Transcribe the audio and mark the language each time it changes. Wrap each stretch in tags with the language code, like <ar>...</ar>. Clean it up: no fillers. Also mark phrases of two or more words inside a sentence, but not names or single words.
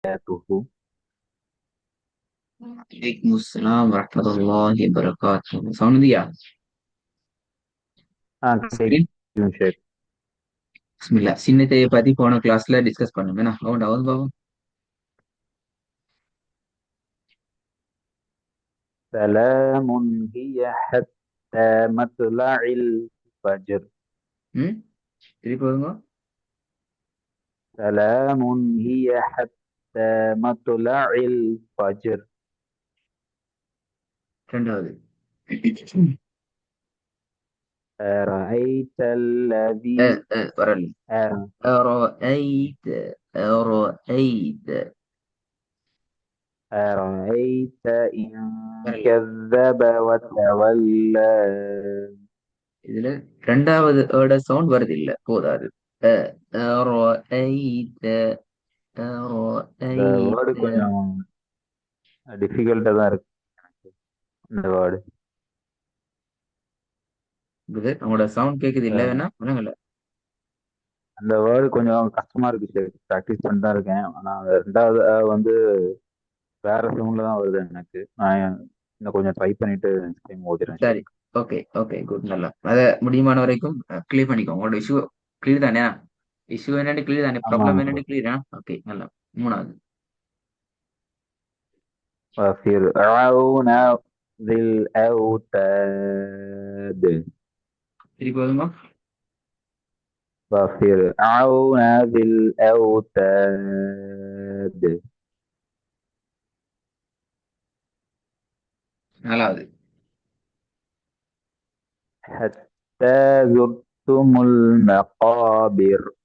<ar>وبركاته. عليكم السلام ورحمة الله وبركاته.</ar> <ta>சவுண்ட் தியா ஸ்கிரீன் கேக்குதுங்க ஷேக். பிஸ்மில்லா. சின்னத்தைய பத்தி போன கிளாஸ்ல டிஸ்கஸ் பண்ணோம். என்ன அவன் அவன் பாவம்.</ta> <ar>سلام هي حتى مطلع الفجر.</ar> <ta>ம் திருப்பி வருங்க.</ta> <ar>سلام هي حتى مطلع الفجر.</ar> <ta>ரெண்டாவது.</ta> <ar>أرأيت الذي</ar> <ta>வரல.</ta> <ar>أر- أرأيت أرأيت أرأيت إن</ar> <ta>வரல.</ta> <ar>كذب وتولى.</ar> <ta>இதுல ரெண்டாவது சவுண்ட் வருது இல்ல, போதாது.</ta> <ar>அ, أرأيت</ar> <ta>இந்த வேர்டு</ta> <ar>أرأيت</ar> <ta>கொஞ்சம் டிஃபிகல்ட்டா தான் இருக்கு இந்த வேர்டு. உங்களோட சவுண்ட் கேக்குது இல்ல, வேணா விளங்கல. அந்த வேர்டு கொஞ்சம் கஷ்டமா இருக்கு ஷேக். ப்ராக்டிஸ் பண்ணிட்டு தான் இருக்கேன். ஆனா அந்த ரெண்டாவது வந்து வேற சவுண்ட்ல தான் வருது எனக்கு. நான் இன்னும் கொஞ்சம் ட்ரை பண்ணிட்டு</ta> <en>next time</en> <ta>ஓதிடுறேன் சரி. ஷேக்.</ta> <en>okay okay good.</en> <ta>நல்லா அதை முடியுமான வரைக்கும் கிளியர் பண்ணிக்கோ. உங்களோட</ta> <en>issue clear</en> <ta>தானே? இஷ்யூ என்னன்னு கிளியர் தானே? ப்ராப்ளம் ஆமாங்க. என்னன்னு கிளியரா? ஓகே நல்லா. மூணாவது.</ta> <ar>وفرعون ذي الأوتاد.</ar> <ta>திருப்பி வருங்க.</ta> <ar>وفرعون ذي الأوتاد.</ar> <ta>நாலாவது.</ta> <ar>حتى زرتم المقابر.</ar>